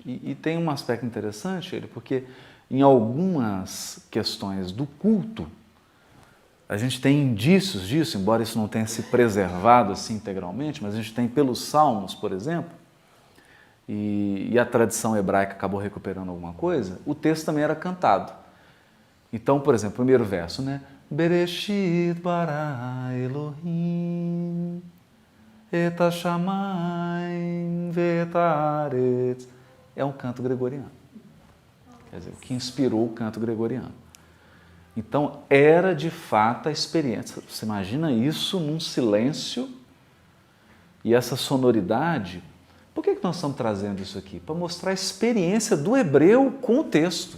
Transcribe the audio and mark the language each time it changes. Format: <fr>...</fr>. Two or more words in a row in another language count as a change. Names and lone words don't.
<pt>E tem um aspecto interessante, porque em algumas questões do culto, a gente tem indícios disso, embora isso não tenha se preservado assim integralmente, mas a gente tem pelos salmos, por exemplo, e a tradição hebraica acabou recuperando alguma coisa, o texto também era cantado. Então, por exemplo, o primeiro verso, né?</pt> <he>בראשית ברא אלהים את השמים ואת הארץ.</he> <pt>É um canto gregoriano. Quer dizer, o que inspirou o canto gregoriano. Então, era de fato a experiência. Você imagina isso num silêncio e essa sonoridade. Por que nós estamos trazendo isso aqui? Para mostrar a experiência do hebreu com o texto.</pt>